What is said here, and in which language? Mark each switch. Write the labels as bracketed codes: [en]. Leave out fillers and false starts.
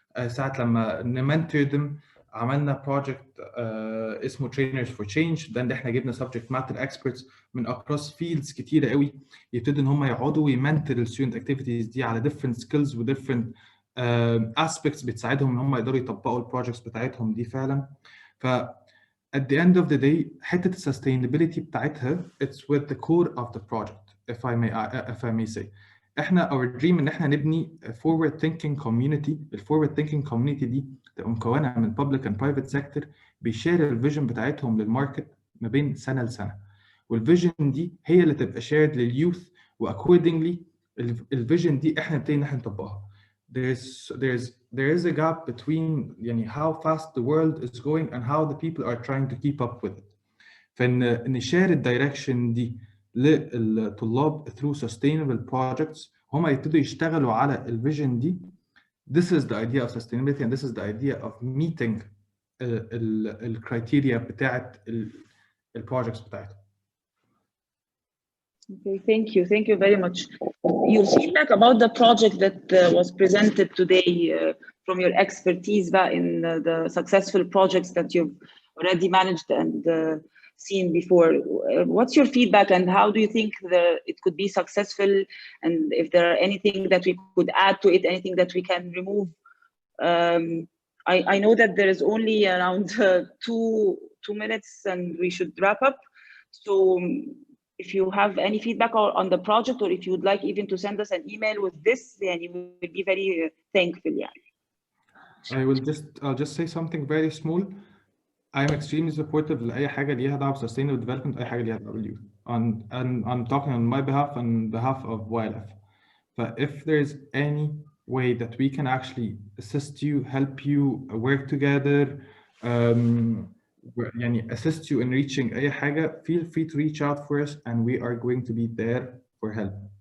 [ar] ساعه لما نمنتور them عملنا project اسمه trainers for change، ده اللي احنا جبنا [en] subject matter experts [ar] من across fields كتيره قوي يبتدوا ان هم يقعدوا ويمنتور الستودنت اكتيفيتيز دي على [en] different skills [ar] و [en] different aspects [ar] بتساعدهم ان هم يقدروا يطبقوا البروجكتس بتاعتهم دي فعلا. [en] ف at the end of the day [ar] حته السستينابيلتي بتاعتها [en] it's with the core of the project if I may say. احنا our dream [ar] ان احنا نبني [en] forward thinking community. [ar] الforward thinking community دي تبقى مكونه من [en] public and private sector [ar] بيشير الفيجن بتاعتهم للماركت ما بين سنه لسنه، والفيجن دي هي اللي تبقى شيرد لليوث، واكوردنجلي الفيجن دي احنا نبتدي ان احنا نطبقها. [en] there is a gap between يعني how fast the world is going and how the people are trying to keep up with it. [ar] فإن نشير الدايركشن دي للطلاب [en] through sustainable projects، [ar] هم يبتدوا يشتغلوا على الفيجن دي. [en] This is the idea of sustainability and this is the idea of meeting [ar] الكرايتيريا بتاعت البروجكتس بتاعتهم. [en] Okay, thank you very much. Your feedback about the project that was presented today from your expertise in the successful projects that you've already managed and seen before. What's your feedback and how do you think it could be successful, and if there are anything that we could add to it, anything that we can remove? I know that there is only around two minutes and we should wrap up. So if you have any feedback on the project, or if you would like even to send us an email with this, then we will be very thankful. Yeah. I'll just say something very small. I'm extremely supportive [ar] لأي حاجة ليها دعوة ب [en] sustainable development، [ar] أي حاجة ليها دعوة باليوث. [en] And I'm talking on my behalf and behalf of YLF. But if there's any way that we can actually assist you, help you, work together, يعني assist you in reaching [ar] أي حاجة, [en] feel free to reach out for us and we are going to be there for help.